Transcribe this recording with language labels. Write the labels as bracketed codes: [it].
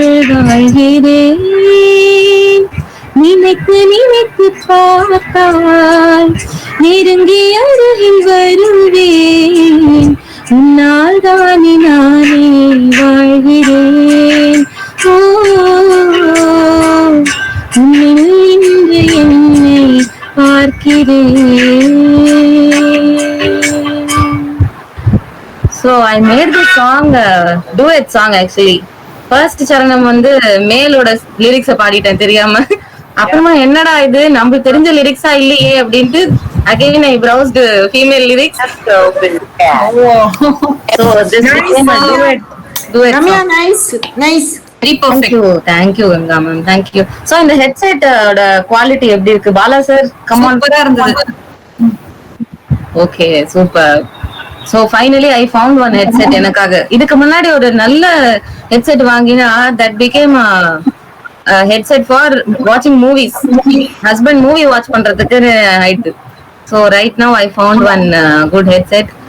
[ta] வாழ்கிறேன் நினைத்து நினைத்து பார்த்தால் நெருங்கி அருகில் வருவேன் உன்னால் தானே நானே வாழ்கிறேன் உன்னில் இன்று என்னை பார்க்கிறேன். [en] So I made this song duet song actually. [ta] First சரணம் வந்து மேலோட லிரிக்ஸ பாடிட்டேன் தெரியாம. அப்புறமா என்னடா இது நமக்கு தெரிஞ்ச லிரிக்ஸா இல்லையே அப்படின்ட்டு [en] again I browsed female lyrics. So this became a duet Ramya, nice. Very perfect. Thank you Ganga ma'am, thank you. [ta] So இந்த headset ஓட குவாலிட்டி எப்படி இருக்கு பாலா சார்? [en] Come on. [ta] சூப்பரா இருந்தது. [en] Okay, super. So finally I found one headset [ta] எனக்காக. இதுக்கு முன்னாடி ஒரு நல்ல [en] headset [ta] வாங்கினா [en] that became a headset for watching movies. Husband movie watch [ta] பண்றதுக்கு ஆயிடுது. [en] So right now I found one good headset.